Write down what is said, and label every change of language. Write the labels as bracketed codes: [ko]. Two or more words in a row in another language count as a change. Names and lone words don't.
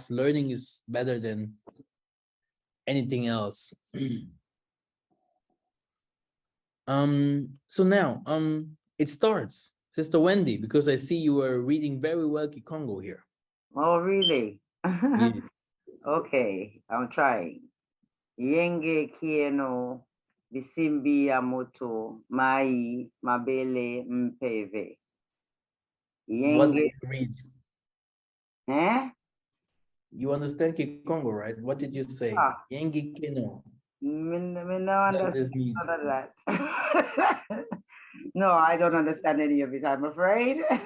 [en] Learning is better than anything else. So now, it starts, Sister Wendy, because I see you are reading very well Kikongo here. Oh, really? Yeah. Okay, I'm trying. [kg] Yenge kieno bisimbi ya moto mai mabele mpeve. [en] What did [kg] Yenge, [en] you read? eh? You understand Kikongo, right? What did you say? Ah. [kg] Yengi Kino. [en] Me no What does understand this mean? none of that. No, I don't understand any of it, I'm afraid.